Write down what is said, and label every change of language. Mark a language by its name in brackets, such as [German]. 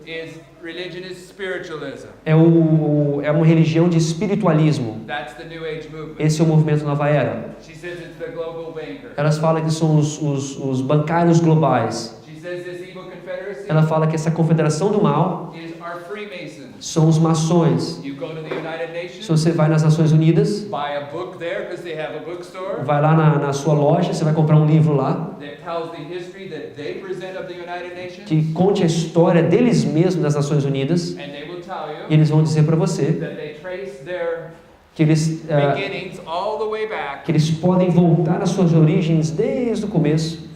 [English] is religion is spiritualism. [Portuguese] é uma religião de espiritualismo. [English] That's the New Age movement. [Portuguese] Esse é o movimento Nova Era. [English] She says it's the global banker. [Portuguese] Elas falam que são os bancários globais. [English] She says this evil confederacy [Portuguese] Ela fala que essa confederação do mal [English] is our Freemasons. [Portuguese] são os maçons. [English] You go to the United [Portuguese] Se [English] Nations, [Portuguese] você vai nas Nações Unidas, [English] buy a book there because they have a bookstore [Portuguese] vai lá na sua loja, você vai comprar um livro lá [English] that tells the history that they present of the United Nations, [Portuguese] que conte a história deles mesmos das Nações Unidas, [English] and they will tell [Portuguese] e [English] you [Portuguese] eles vão dizer para você [English] that they trace their [Portuguese] que eles [English] beginnings all the way back [Portuguese] que eles podem voltar às suas origens desde o começo